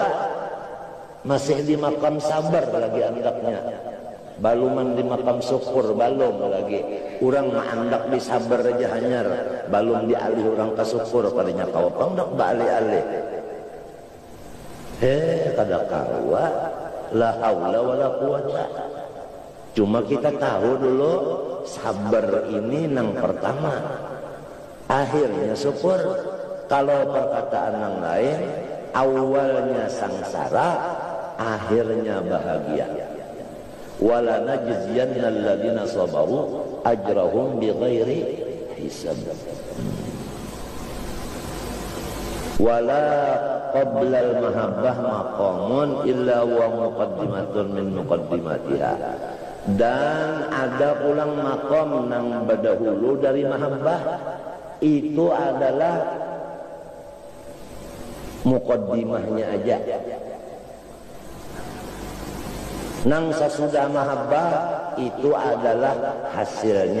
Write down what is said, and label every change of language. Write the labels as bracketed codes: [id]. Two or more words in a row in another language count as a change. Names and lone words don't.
[bjn] Masih di makam sabar lagi andaknya. Baluman di makam syukur balum lagi. Urang andak di sabar aja hanyar. Balum dialih orang ke syukur padanya kawapang dak baalih-alih. Kada kawa [ar] لا حول ولا قوة. [bjn] Cuma kita tahu dulu sabar ini nang pertama. Akhirnya syukur. [id] Kalau perkataan yang lain awalnya sangsara, akhirnya bahagia. [ar] ولنجزين الذين صبروا أجرهم بغير حساب. ولا قبل المحبة مقام إلا و مقدمة من مقدماتها. [bjn] Dan ada ulang maqam nang badahulu dari mahabbah, itu adalah muqaddimahnya aja. Nang sesudah mahabbah itu adalah hasilnya.